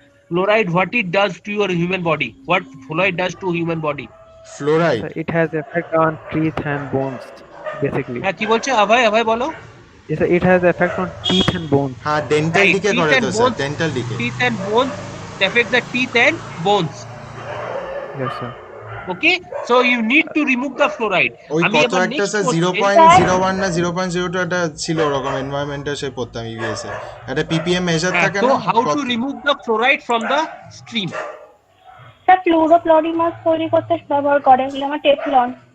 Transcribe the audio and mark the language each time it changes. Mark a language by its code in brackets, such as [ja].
[en] What it does to your human body? What fluoride does to human body? Fluoride, It has effect on teeth and bones basically. [bn] হ্যাঁ কি বলছে অভয় বলো? [en] Yes, sir, it has effect on teeth and bones. [bn] হ্যাঁ dental দিকে করে তো sir, dental দিকে। [en] Teeth and bones, it affects the teeth and bones. Yes sir. Okay, so you need to remove the fluoride. [bn] ওই কত একটা sir 0.01 না 0.02 এটা ছিল, ওরকম এনভায়রনমেন্টে সে পড়তাম ইবিএস এ, একটা পিপিএম মেজার থাকে [en] So [bn] না। [en] how to remove the fluoride from the stream? [bn] Sir ফ্লুরোপ্লরিমাস তৈরি করতে ব্যবহার করে, যেমন টেফলন।